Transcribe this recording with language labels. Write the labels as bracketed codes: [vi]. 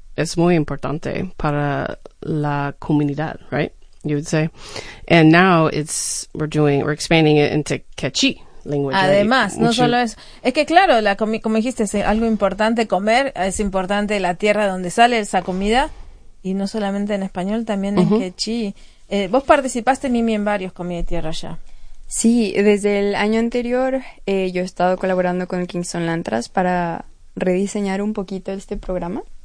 [es] Es muy importante para la comunidad, right? [en] You would say. And now we're expanding it into Quechí language. [es] Además, no solo eso. Es que claro, como dijiste, es algo importante comer, es importante la tierra donde sale esa comida, y no solamente en español, también en Quechí. Vos participaste, Mimi, en varios Comida y Tierra ya. Sí, desde el año anterior yo he estado colaborando con el Kingston Land Trust para rediseñar un poquito este programa.